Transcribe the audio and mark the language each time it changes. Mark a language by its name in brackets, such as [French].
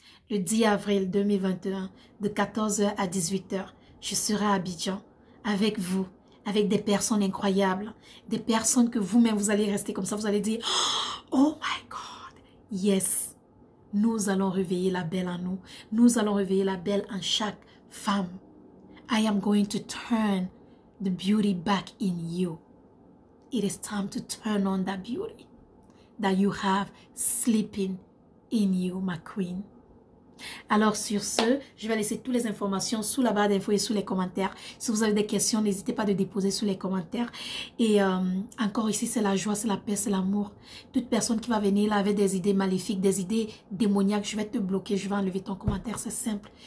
[French] Le 10 avril 2021, de 14h à 18h, je serai à Abidjan avec vous. Avec des personnes incroyables, des personnes que vous-même, vous allez rester comme ça, vous allez dire, [English] oh my God, yes, [French] nous allons réveiller la belle en nous, nous allons réveiller la belle en chaque femme. [English] I am going to turn the beauty back in you. It is time to turn on that beauty that you have sleeping in you, my queen. [French] Alors sur ce, je vais laisser toutes les informations sous la barre d'infos et sous les commentaires. Si vous avez des questions, n'hésitez pas à déposer sous les commentaires. Et encore ici, c'est la joie, c'est la paix, c'est l'amour. Toute personne qui va venir là avec des idées maléfiques, des idées démoniaques, je vais te bloquer, je vais enlever ton commentaire, c'est simple.